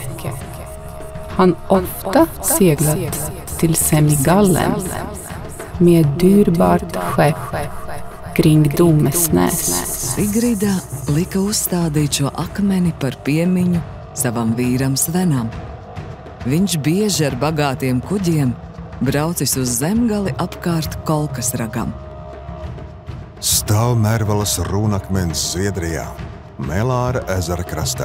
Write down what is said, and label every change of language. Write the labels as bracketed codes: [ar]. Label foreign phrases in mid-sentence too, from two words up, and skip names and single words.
[sv] Han ofta seglat till Semigallen med dyrbart skepp kring Domesnäs. [lv] Sigrida lika uzstādīt šo akmeni par piemiņu savam vīram Svenam. Viņš bieži ar bagātiem kuģiem braucis uz zemgali apkārt Kolkasragam. Stāv Mērvalas rūnakmens Zviedrijā, Melāra ezera krastā.